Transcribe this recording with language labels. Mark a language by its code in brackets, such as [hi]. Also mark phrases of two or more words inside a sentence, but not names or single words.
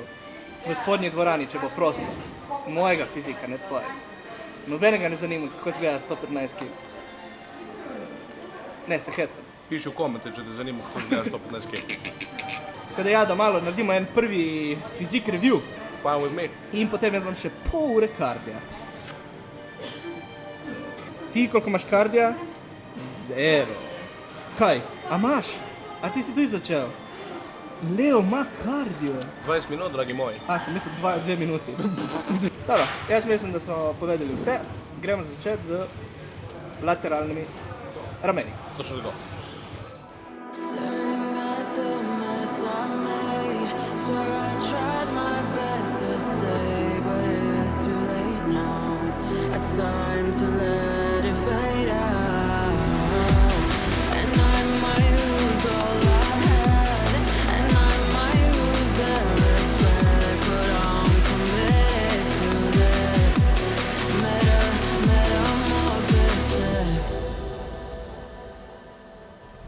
[sl] V spodnji dvorani, če bo prosto. Mojega fizika, ne tvojega. Nobenega ne zanima, kako izgleda 115 kg. Ne, se hecam. Piši v komente, če te zanima, kako izgleda 115 kg. Tako da ja, da malo naredimo en prvi fizik review. [en] Fine with me. [sl] In potem jaz imam še pol ure kardija. Ti, koliko imaš kardija? 0. Kaj? A imaš? A ti si tudi začel? Leo ima kardio. 20 minut, dragi moji. A, sem mislil 2 minuti. Dobro, jaz mislim, da smo povedali vse. Gremo začeti z lateralnimi rameni. Točno tako. [en] Staring at the mess I made. Swear I tried my best to say, but it's too late now. It's time to let it fade out. And I might lose all I had, and I might lose that respect, but I'm committed to this metamorphosis.